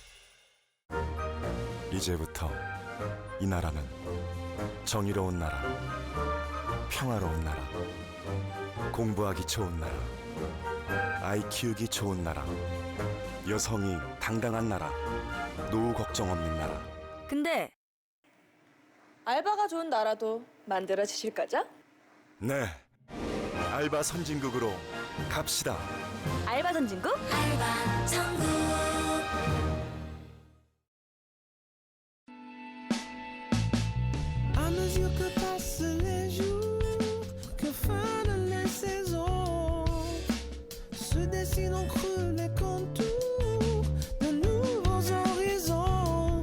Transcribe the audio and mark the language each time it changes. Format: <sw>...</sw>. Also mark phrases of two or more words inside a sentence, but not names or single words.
<ko>이제부터 이 나라는 정의로운 나라, 평화로운 나라, 공부하기 좋은 나라, 아이 키우기 좋은 나라, 여성이 당당한 나라, 노후 걱정 없는 나라. 근데 알바가 좋은 나라도 만들어 주실 거죠? 네, 알바 선진국으로 갑시다. 알바 선진국? 알바 천국.</ko> <fr>À mesure que passent les jours, que fanent les saisons, se dessinent en creux les contours de nouveaux horizons.</fr>